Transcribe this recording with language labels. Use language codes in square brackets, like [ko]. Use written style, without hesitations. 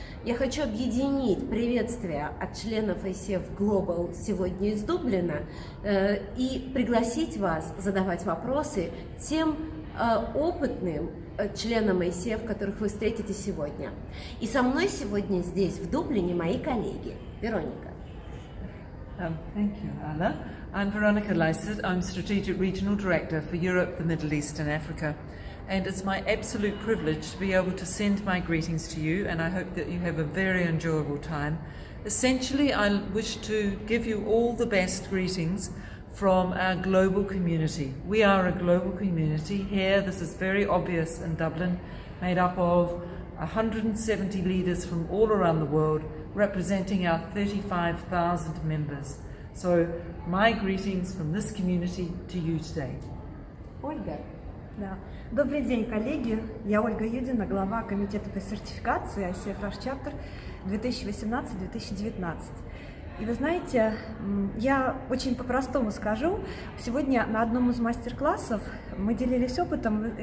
[ru] Я хочу объединить приветствия от членов ICF Global сегодня из Дублина и пригласить вас задавать вопросы тем опытным членам ICF, которых вы встретите сегодня. И со мной сегодня здесь, в Дублине, мои коллеги. Вероника. [en] Thank you, Anna. I'm Veronica Lysett. I'm Strategic Regional Director for Europe, the Middle East and Africa. And it's my absolute privilege to be able to send my greetings to you, and I hope that you have a very enjoyable time. Essentially, I wish to give you all the best greetings from our global community. We are a global community here. This is very obvious in Dublin, made up of 170 leaders from all around the world, representing our 35,000 members. So my greetings from this community to you today. [ru] Ольга. Да. Добрый день, коллеги. Я Ольга Юдина, глава комитета по сертификации ICF Russia Chapter 2018-2019. И вы знаете, я очень по-простому скажу. Сегодня на одном из мастер-классов мы делились опытом.